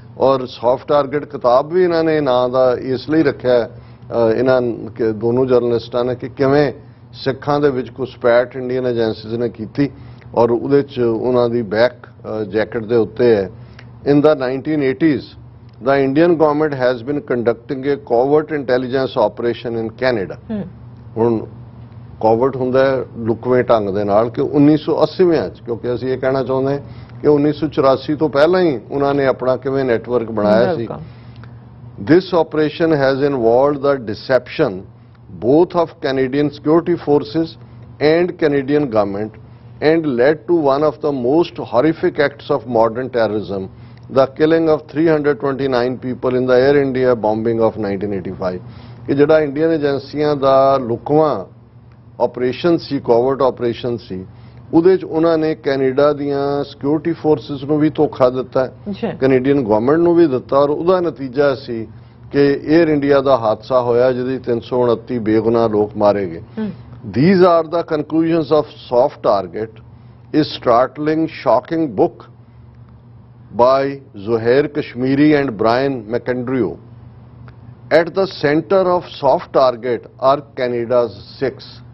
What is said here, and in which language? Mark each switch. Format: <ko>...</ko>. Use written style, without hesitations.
<pa>ਔਰ soft target ਕਿਤਾਬ ਵੀ ਇਹਨਾਂ ਨੇ ਨਾਂ ਦਾ ਇਸ ਲਈ ਰੱਖਿਆ ਇਹਨਾਂ ਦੋਨੋਂ ਜਰਨਲਿਸਟਾਂ ਨੇ ਕਿ ਕਿਵੇਂ ਸਿੱਖਾਂ ਦੇ ਵਿੱਚ ਘੁਸਪੈਠ ਇੰਡੀਅਨ ਏਜੰਸੀਜ਼ ਨੇ ਕੀਤੀ, ਔਰ ਉਹਦੇ 'ਚ ਉਹਨਾਂ ਦੀ ਬੈਕ ਜੈਕਟ ਦੇ ਉੱਤੇ ਹੈ,</pa> <en>In the 1980s the Indian government has been conducting a covert intelligence operation in Canada।</en> <pa>ਹੁਣ ਕੋਵਰਟ ਹੁੰਦਾ ਹੈ ਲੁਕਵੇਂ ਢੰਗ ਦੇ ਨਾਲ ਕਿ 1980ਵਿਆਂ 'ਚ, ਕਿਉਂਕਿ ਅਸੀਂ ਇਹ ਕਹਿਣਾ ਚਾਹੁੰਦੇ ਕਿ 1984 ਤੋਂ ਪਹਿਲਾਂ ਹੀ ਉਹਨਾਂ ਨੇ ਆਪਣਾ ਕਿਵੇਂ ਨੈਟਵਰਕ ਬਣਾਇਆ ਸੀ।</pa> <en>This operation has involved the deception both of Canadian security forces and Canadian government and led to one of the most horrific acts of modern terrorism, the killing of 329 people in the Air India bombing of 1985।</en> <pa>ਕਿ ਜਿਹੜਾ Indian ਏਜੰਸੀਆਂ ਦਾ ਲੁਕਵਾਂ operation ਸੀ, ਕੋਵਰਟ operation ਸੀ, ਉਹਦੇ 'ਚ ਉਹਨਾਂ ਨੇ Canada ਦੀਆਂ security forces ਨੂੰ ਵੀ ਧੋਖਾ ਦਿੱਤਾ, ਕੈਨੇਡੀਅਨ ਗਵਰਨਮੈਂਟ ਨੂੰ ਵੀ ਦਿੱਤਾ, ਔਰ ਉਹਦਾ ਨਤੀਜਾ ਸੀ ਕਿ ਏਅਰ ਇੰਡੀਆ ਦਾ ਹਾਦਸਾ ਹੋਇਆ ਜਿਹਦੇ 329 ਬੇਗੁਨਾਹ ਲੋਕ ਮਾਰੇ ਗਏ।</pa> <en>These are the conclusions of soft target, a startling, shocking book by Zuhair Kashmiri and Brian McAndrew। At the center of soft target are Canada's Sikhs।</en>